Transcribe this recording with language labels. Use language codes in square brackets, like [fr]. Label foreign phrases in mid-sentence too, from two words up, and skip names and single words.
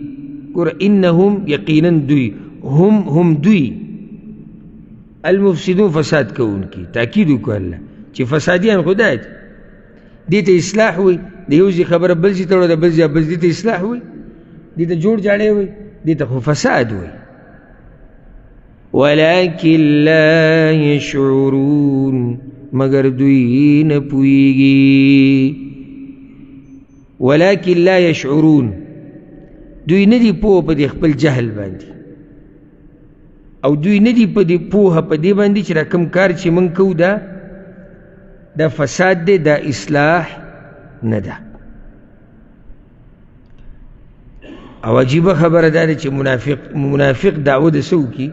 [ps] ګوره [ar] انهم [ps] یقینا دوی، هم دوی [ar] المفسدون [ps] فساد کوونکي. تاکید وکړه الله چې فسادیان خدای دي. دې ته اصلاح وایي، د یو ځای خبره بل ځای ته وړه، د بل ځای بل دې ته اصلاح وایي، دې ته جوړ جاړی وایي، دې ته خو فساد وایي. [ar] ولكن لا يشعرون، [ps] مگر دوی نه پوهیږي. [ar] ولكن لا يشعرون، [ps] دوی نه دي پوه په دې خپل جهل باندې، او دوی نه دي په دې پوهه په دې باندې چې را کوم کار چې موږ کوو دا فساد دی، دا اصلاح نه ده. او عجیبه خبره دا ده چې منافق دعوه د څه وکړي؟